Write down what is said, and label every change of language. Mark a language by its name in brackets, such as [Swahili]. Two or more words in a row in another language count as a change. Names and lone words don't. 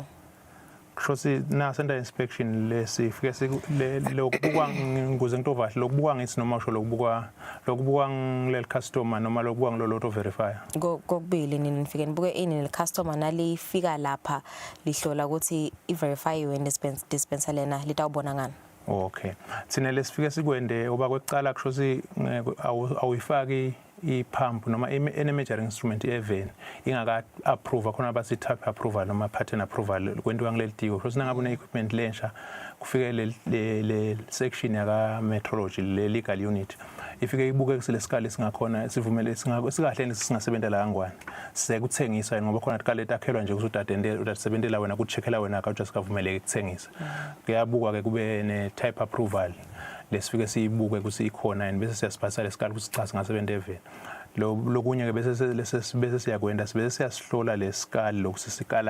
[Swati] Kusho nasenda inspection lesifike lokubukwa nguze ngitovahle lokubukwa ngithi noma usho lokubukwa ngileli customer noma lokubukwa ngilo [English] to verify [Swati] kokubili nini nifike nibuke ini le customer nalifika lapha lihlola ukuthi i-verifyiwe dispenser lena litawubona ngani? Okay, thina lesifike sikwende oba kwekucala kusho awuyifaki i-pump noma [English] any measuring instrument [Swati] eveni ingaka approve khona basi [English] type approval [Swati] noma [English] pattern approval [Swati] kwentiwa ngileli tiko kusho nangabe une equipment lensha kufike le section yaka metrology le [English] legal unit [Swati] ifike ibuke kusele sikali singakhona sivumele sikahle singasebenzela kangwane sekuthengisa ngoba khona iqale takhelwa nje ukuthi utasebenzela wena kucheckela wena ka just kavumeleke ukuthengisa kuyabuka ke kube ne type approval lesifike siyibuke ukuthi ikhona and bese siyasiphatha lesikali ukuthi cha singasebenza eveni lokunye ke bese siyakwenda bese siyasihlola lesikali lokuthi sikala